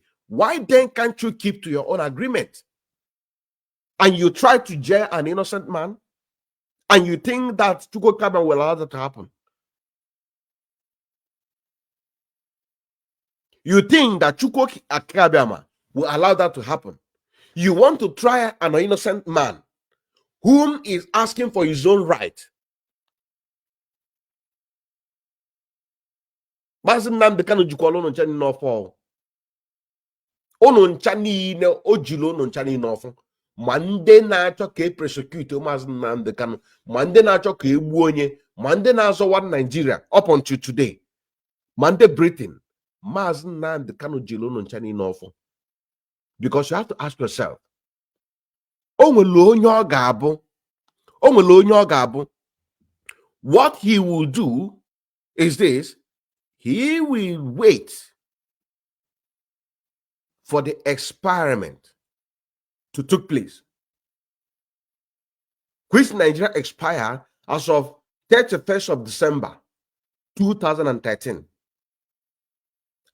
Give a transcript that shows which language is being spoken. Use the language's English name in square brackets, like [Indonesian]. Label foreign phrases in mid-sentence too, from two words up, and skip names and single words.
[English] Why then can't you keep to your own agreement? And you try to jail an innocent man, and you think that Chuko Kaba will allow that to happen? You think that Chuko Akabama will allow that to happen? You want to try an innocent man whom is asking for his own right. [Igbo] Mazi Nnamdi Kanu jikwala unu ncha niile ọfọ. Unu ncha niile o jiri unu ncha niile ọfọ. Ma ndị na-achọ ka e prosecute Mazi Nnamdi Kanu, ma ndị na-achọ ka e gbuo onye, ma ndị na-azọwa Nigeria [English] up until today, [Igbo] ma ndị Britain, Mazi Nnamdi Kanu jiri unu ncha niile ọfọ. [English] Because you have to ask yourself, what he will do is this: he will wait for the experiment to take place, which Nigeria expired as of 31st of December 2013.